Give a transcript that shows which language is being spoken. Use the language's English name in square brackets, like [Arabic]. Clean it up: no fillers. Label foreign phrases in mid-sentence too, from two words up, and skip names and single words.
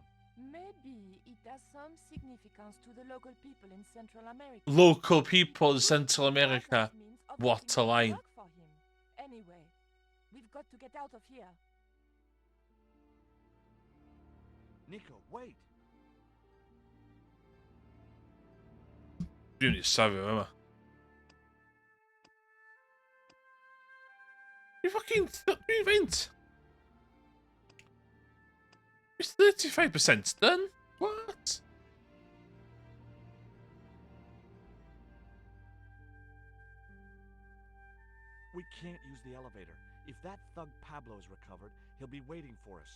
[English] Maybe it has some significance to the local people in Central America. Local people in Central America. What a line. For him. Anyway, we've got to get out of here. Nico, wait! [Welsh] Dwi'n ei safio yma. Dwi'n fucking... Dwi'n faint. [English] It's 35% done? What? We can't use the elevator. If that thug Pablo is recovered, he'll be waiting for us.